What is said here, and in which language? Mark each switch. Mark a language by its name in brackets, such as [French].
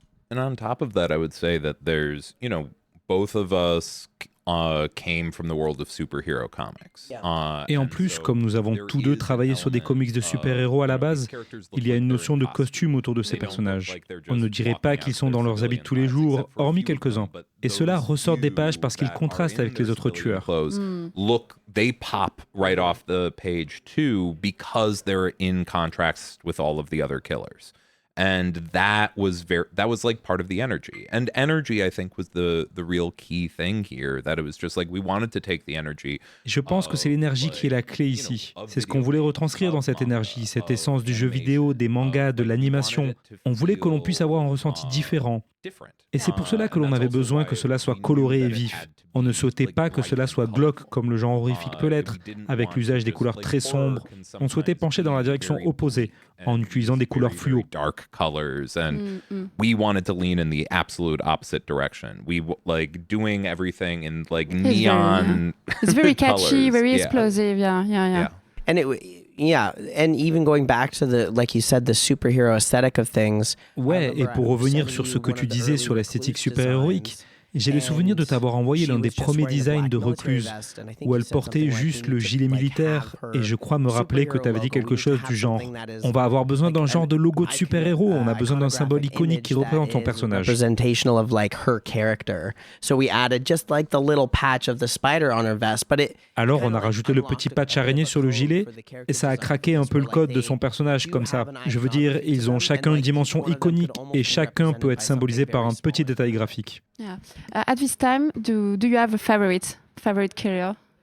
[English] And on top of that, I would say that there's, both of us came from the world of superhero comics. [French] Et en plus, comme nous avons tous deux travaillé sur des comics de super-héros à la base, il y a une notion de costume autour de ces personnages. On ne dirait pas qu'ils sont dans leurs habits de tous les jours, hormis quelques-uns. Et cela ressort des pages parce qu'ils contrastent avec les autres tueurs. [English] Look, they pop right off the page too because they're in contrast with all of the other killers. And that was like part of the energy. And energy, I think, was the real key thing here. That it was just like we wanted to take the energy. [French] Je pense que c'est l'énergie qui est la clé ici. C'est ce qu'on voulait retranscrire dans cette énergie, cette essence du jeu vidéo, des mangas, de l'animation. On voulait que l'on puisse avoir un ressenti différent. Et c'est pour cela que l'on avait besoin que cela soit coloré et vif. On ne souhaitait pas que cela soit glauque comme le genre horrifique peut l'être, avec l'usage des couleurs très sombres. On souhaitait pencher dans la direction opposée, en utilisant des couleurs fluo. [English] Dark colors, and we wanted to lean in the absolute opposite direction. We like doing everything in like neon. It's very catchy, colors. very explosive. Yeah. And and even going back to the, like you said, the superhero aesthetic of things. [French] Ouais, et pour revenir sur ce que tu disais sur l'esthétique super-héroïque, j'ai le souvenir de t'avoir envoyé l'un des premiers designs de Recluse, où elle portait juste le gilet militaire, et je crois me rappeler que tu avais dit quelque chose du genre « On va avoir besoin d'un genre de logo de super-héros, on a besoin d'un symbole iconique qui représente ton personnage. » [English] Representational of like her character. So we added just like the little patch of the spider on her vest, but it. [French] Alors on a rajouté le petit patch araignée sur le gilet, et ça a craqué un peu le code de son personnage comme ça. Je veux dire, ils ont chacun une dimension iconique, et chacun peut être symbolisé par un petit détail graphique. [English] Yeah. At this time, do you have a favorite killer?